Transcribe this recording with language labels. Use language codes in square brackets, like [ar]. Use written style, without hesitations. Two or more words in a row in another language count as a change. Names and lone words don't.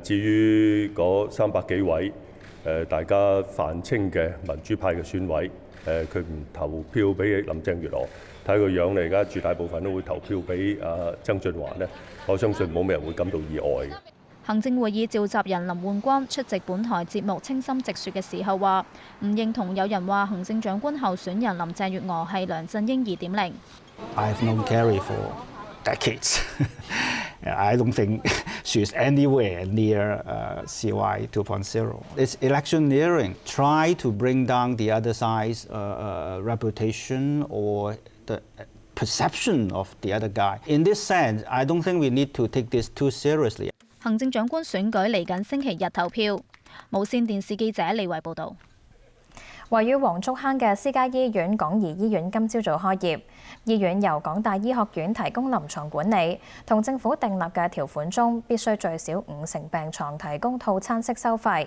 [yue] 至於嗰300幾位大家泛稱嘅民主派嘅選委，佢唔投票俾林鄭月娥，睇個樣嚟，而家絕大部分都會投票俾曾俊華呢，我相信冇咩人會感到意外。行政會議召集人林煥光出席本台節目《清心直說》嘅時候話：唔認同有人話行政長官候選人林鄭月娥係梁振英2.0。 [en] I've known Kerry for decades. I don't think she's anywhere near CY 2.0. It's electioneering. Try to bring down the other side's reputation or the perception of the other guy. In this sense, I don't think we need to take this too seriously. [yue] 行政長官選舉嚟緊星期日投票。無線電視記者李維報導。位於黃竹坑嘅私家醫院港怡醫院今朝早開業，醫院由港大醫學院提供臨床管理，同政府訂立嘅條款中必須最少50%病床提供套餐式收費。